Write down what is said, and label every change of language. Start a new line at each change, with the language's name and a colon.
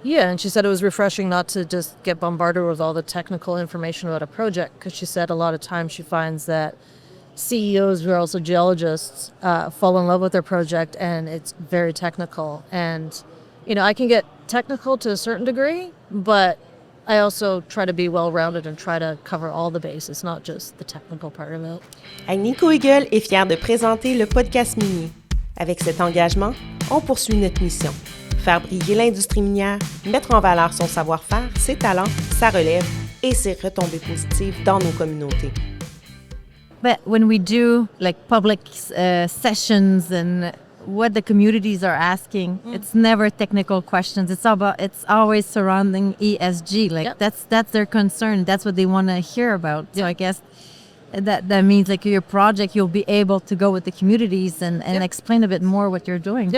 English: Yeah, and she said it was refreshing not to just get bombarded with all the technical information about a project, because she said a lot of times she finds that CEOs who are also geologists fall in love with their project and it's very technical. And, you know, I can get technical to a certain degree, but I also try to be well-rounded and try to cover all the bases, not just the technical part of it.
French: Nico Hugel est fier de présenter le podcast minier. Avec cet engagement, on poursuit notre mission. Faire briller l'industrie minière, mettre en valeur son savoir-faire, ses talents, sa relève et ses retombées positives dans nos communautés.
English: But when we do like public sessions and what the communities are asking, it's never technical questions. It's always surrounding ESG. Like that's their concern. That's what they want to hear about. So I guess that means like your project, you'll be able to go with the communities and explain a bit more what you're doing.